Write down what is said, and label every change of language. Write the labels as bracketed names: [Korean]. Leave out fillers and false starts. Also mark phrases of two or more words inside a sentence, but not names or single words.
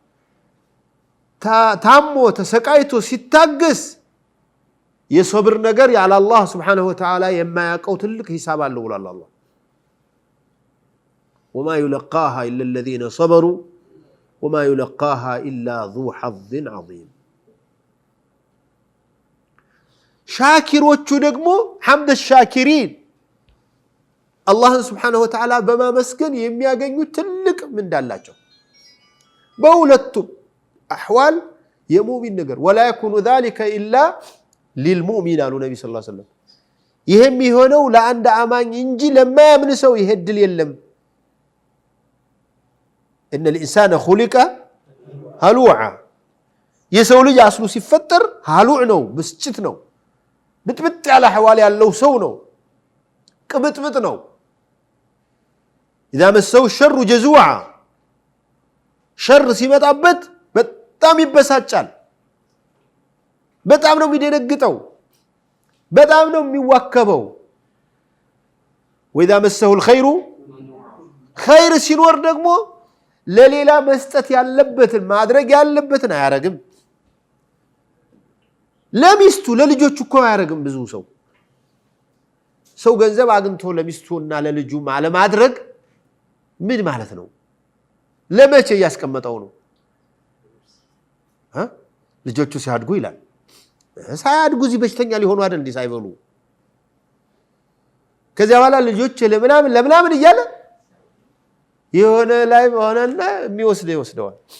[Amharic] ታሞ ተሰቃይቶ ሲታገስ የሶብር ነገር ያለ አላህ [Arabic] سبحانه وتعالى [Amharic] የማያቀው ትልቅ ሂሳብ አለው ብሏል አላህ [Arabic] وما يلقاها الا الذين صبروا وما يلقاها الا ذو حظ عظيم [Amharic] ሻኪሮቹ ደግሞ [Arabic] حمد الشاكرين [Amharic] አላህ [Arabic] سبحانه وتعالى [Amharic] በማመስገን የሚያገኙት ትልቅ ምንዳላቸው በሁለቱም احوال የሙእሚን ነገር [Arabic] ولا يكون ذلك الا للمؤمن [Amharic] አሉ ነብይ [Arabic] صلى الله عليه وسلم [Amharic] ይሄም ይሆነው ለአንድ አማኝ እንጂ ለማያምን ሰው ይሄድል የለም [Arabic] ان الانسان خلق هلوعا [Amharic] የሰው ልጅ አስሉ ሲፈጠር ሃሉዕ ነው ብስጭት ነው ብጥብጥ ያለ حوال ያለው ሰው ነው ቅብጥብጥ ነው [Arabic] اذا مسوا الشر جزوعا [Amharic] شر ሲመጣበት በጣም ይበሳጫል በጣም ነው የሚደነግጠው በጣም ነው የሚዋከበው [Arabic] واذا مسه الخير [Amharic] خير ሲኖር ደግሞ ለሌላ መስጠት ያለበትን ማድረግ ያለበትን አያረግም ለሚስቱ ለልጆቹ እኮ አያረግም ብዙ ሰው ገንዘብ አግኝቶ ለሚስቱና ለልጁ ማለማድረግ ምን ማለት ነው ለመቼ ያስቀመጠው ነው ልጆቹ ሲያድጉ ይላል ሳያድጉ እዚህ በሽተኛ ሊሆኑ አይደል እንዴ ሳይበሉ ከዚያ በኋላ ልጆች ለምናምን እያለ የሆነ ላይ ሆነና የሚወስደዋል